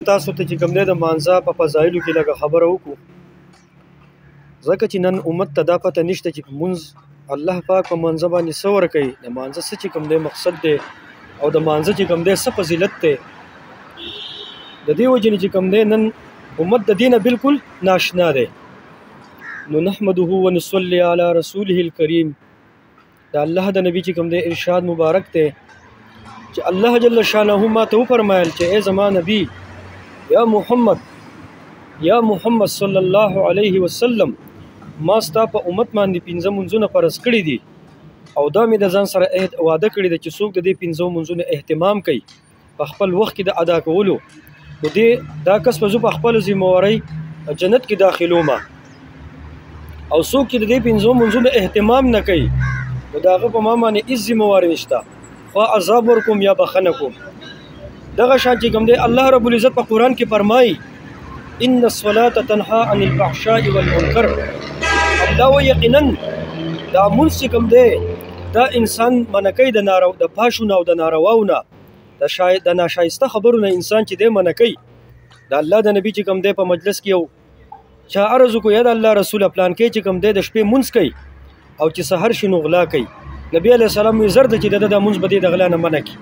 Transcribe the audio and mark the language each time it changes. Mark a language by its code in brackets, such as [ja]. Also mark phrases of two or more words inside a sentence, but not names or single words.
[ps] تاسو ته چې کوم دی د مانځه په فضایلو کې لږه خبره وکړو، ځکه چې نن امت ته دا پته نشته چې مونځ الله پاک په مانځه باندې څه ورکوي، د مانځه څه چې کوم دی مقصد دی او د مانځه چې کوم دی څه فضیلت دی. د دې وجې نه چې کوم دی نن امت د دې نه بالکل ناشنا دی. [ar] نو نحمده ونصلي علی رسوله الکریم، [ps] د الله د نبی چې کوم دی ارشاد مبارک دی چې الله [ar] جل شانه [ps] ما ته وفرمایل چې ای زما نبی یا محمد [ar] صلی الله علیه وسلم، [ps] ما ستا په امت باندې 5 منځونه فرض کړي دي او دا مې د ځان سره وعده کړی دی چې څوک د دې 5 منځونو اهتمام کوي په خپل وخت کې د ادا کولو، نو دا کس په په خپل ذمہوارۍ جنت کې داخلوم، او څوک چې د دې 5 منځونو اهتمام نه کوي نو د هغه په ما باندې هېڅ ذمہواري نشته، خوا عذاب ورکوم یا بخښنه کوم. دغه شان چې کوم دی الله [ar] رب العزت [ps] په قرآن کې فرمایي [ar] ان الصلاة تنهى عن الفحشاء والمنکر، [ps] الله و یقینا دا مونځ چې کوم دی دا انسان منع کوي د فحشو نه او د نارواو نه، د ناشایسته خبرو نه انسان چې دی منع کوي. د الله د نبی چې کوم دی په مجلس کې یو چا عرض وکړو یا د الله رسوله پلان کې چې کوم دی د شپې مونځ کوي او چې سحر شي نو غلا کوي، نبی [ar] علیه السلام [ps] وایي زر ده چې د مونځ به د غلا نه منع کړي.